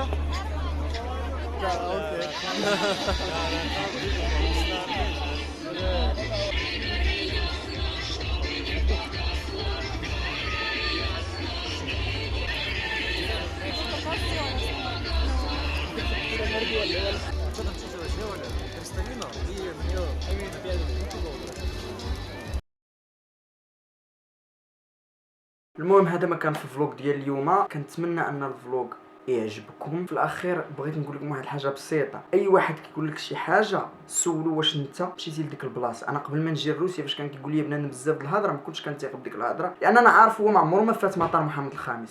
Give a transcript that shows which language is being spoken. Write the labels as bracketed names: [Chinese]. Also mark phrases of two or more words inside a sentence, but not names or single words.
[Russian] Да, окей. Что там чучело сделали? Крестовину и в нее напялили ничего. [Arabic] المهم هذا ما كان في الفلوق ديال اليوم. كنتمنى ان الفلوق يعجبكم. في الاخير بغيت نقول لكم واحد الحاجه بسيطه. اي واحد كيقول لك شي حاجه سولو واش انت مشيتي لديك البلاصه. انا قبل ما نجي لروسيا فاش كان كيقول لي بنادم بزاف د الهضره ما كنتش كنثيق بديك الهضره، لان انا عارف هو ما عمره ما فات مطار محمد الخامس.